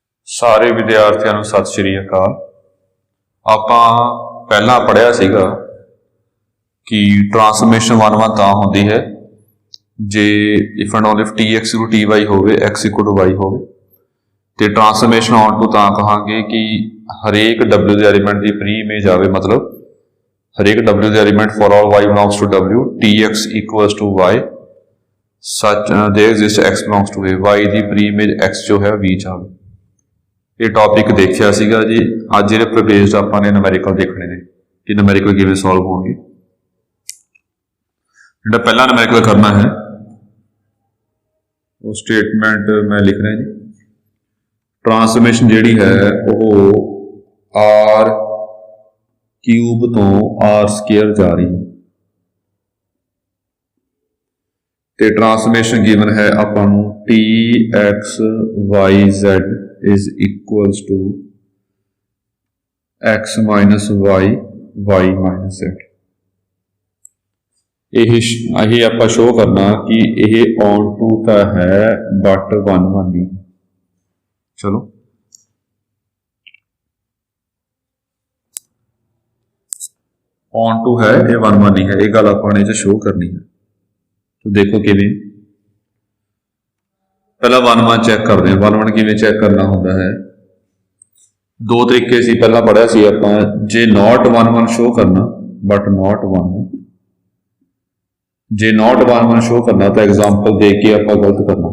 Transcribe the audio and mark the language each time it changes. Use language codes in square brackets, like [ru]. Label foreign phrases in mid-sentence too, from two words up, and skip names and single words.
[pa] ਸਾਰੇ ਵਿਦਿਆਰਥੀਆਂ ਨੂੰ ਸਤਿ ਸ਼੍ਰੀ ਅਕਾਲ। ਆਪਾਂ ਪਹਿਲਾਂ ਪੜ੍ਹਿਆ ਸੀਗਾ ਕਿ ਟ੍ਰਾਂਸਫਰਮੇਸ਼ਨ 1 ਤਾਂ ਹੁੰਦੀ ਹੈ ਜੇ [en] if and only if [pa] tx = ty ਹੋਵੇ x = y ਹੋਵੇ, ਤੇ [en] transformation on to [pa] ਤਾਂ ਕਹਾਂਗੇ ਕਿ ਹਰੇਕ w ਦੇ ਐਲੀਮੈਂਟ ਦੀ [en] pre image [pa] ਆਵੇ, ਮਤਲਬ ਹਰੇਕ w ਦੇ ਐਲੀਮੈਂਟ [en] for all y belongs to w, tx equals to y such there exists x belongs to a, [pa] y ਦੀ [en] pre image [pa] x ਜੋ ਹੈ v ਚ ਆਵੇ। ਇਹ ਟੌਪਿਕ ਦੇਖਿਆ ਸੀਗਾ ਜੀ। ਅੱਜ ਜਿਹੜੇ ਪ੍ਰੋਬੇਸਡ ਆਪਾਂ ਨੇ ਨੂਮੈਰੀਕਲ ਦੇਖਣੇ ਨੇ ਕਿ ਨੂਮੈਰੀਕਲ ਕਿਵੇਂ ਸੋਲਵ ਹੋਣਗੇ। ਜਿਹੜਾ ਪਹਿਲਾ ਨੂਮੈਰੀਕਲ ਕਰਨਾ ਹੈ ਉਹ ਸਟੇਟਮੈਂਟ ਮੈਂ ਲਿਖ ਰਿਹਾ ਜੀ। ਟ੍ਰਾਂਸਫਰਮੇਸ਼ਨ ਜਿਹੜੀ ਹੈ ਉਹ r ਕਿਊਬ ਤੋਂ r ਸਕੁਅਰ ਜਾ ਰਹੀ ਹੈ, ਤੇ [en] transformation given [pa] ਹੈ ਆਪਾਂ ਨੂੰ [en] tx yz is equals to x minus y, y minus z। [pa] ਇਹ ਆਪਾਂ ਸ਼ੋ ਕਰਨਾ ਕਿ ਇਹ [en] on to [pa] ਤਾਂ ਹੈ ਬਟ 1 1 ਨਹੀਂ। ਚਲੋ [en] on to [pa] ਹੈ, ਇਹ 1 1 ਨਹੀਂ ਹੈ, ਇਹ ਗੱਲ ਆਪਾਂ ਨੇ ਸ਼ੋ ਕਰਨੀ ਹੈ। ਤੋ ਦੇਖੋ ਕਿਵੇਂ, ਪਹਿਲਾ 1 1 ਚੈੱਕ ਕਰਦੇ ਹਾਂ। 1 1 ਕਿਵੇਂ ਚੈੱਕ ਕਰਨਾ ਹੁੰਦਾ ਹੈ, ਦੋ ਤਰੀਕੇ ਸੇ ਪਹਿਲਾ ਪੜ੍ਹਿਆ ਸੀ ਆਪਾਂ। ਜੇ ਨੌਟ 1 1 ਸ਼ੋ ਕਰਨਾ [en] but not [pa] 1 1, ਜੇ ਨੌਟ 1 1 ਸ਼ੋ ਕਰਨਾ ਤੋ ਐਗਜ਼ਾਮਪਲ ਦੇ ਕੇ ਆਪਾਂ ਗਲਤ ਕਰਨਾ।